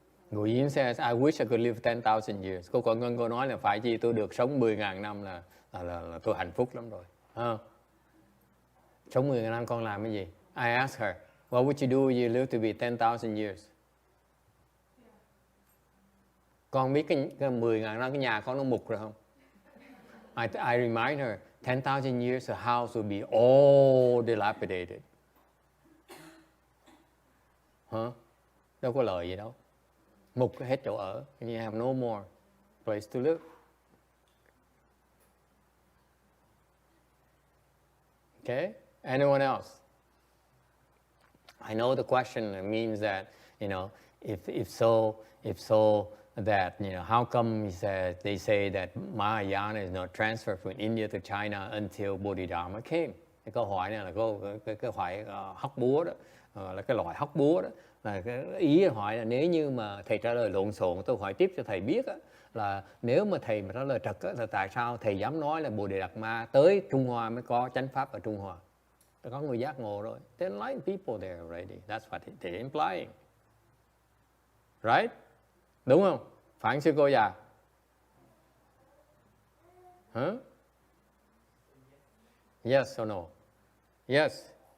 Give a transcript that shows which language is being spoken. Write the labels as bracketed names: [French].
[English] Ngồi Diễn says, I wish I could live 10,000 years. [Vietnamese] Cô Quang Ngân cô nói là phải chi tôi được sống 10.000 năm là tôi hạnh phúc lắm rồi. Sống 10.000 năm con làm cái gì? [English] I asked her, what would you do if you lived to be 10,000 years? [Vietnamese] Con biết cái 10.000 năm cái nhà con nó mục rồi không? [English] I remind her, 10,000 years the house will be all dilapidated. [Vietnamese] Đâu có lời gì đâu. Mục hết chỗ ở. [English] And you have no more place to live. Okay? Anyone else? I know the question means that, if so, that, how come they say that Mahayana is not transferred from India to China until Bodhidharma came? [Vietnamese] Cái câu hỏi này là cái hỏi hóc búa đó, là cái loại hóc búa đó. Là cái ý hỏi là nếu như mà thầy trả lời lộn xộn, tôi hỏi tiếp cho thầy biết là nếu mà thầy mà trả lời trật là tại sao thầy dám nói là Bodhidharma tới Trung Hoa mới có chánh pháp ở Trung Hoa? Có người giác ngộ rồi. [English] There are enlightened people there already. That's what they're implying. Right? [Vietnamese] Đúng không? Phản sư cô già. [English] Yes or no? Yes.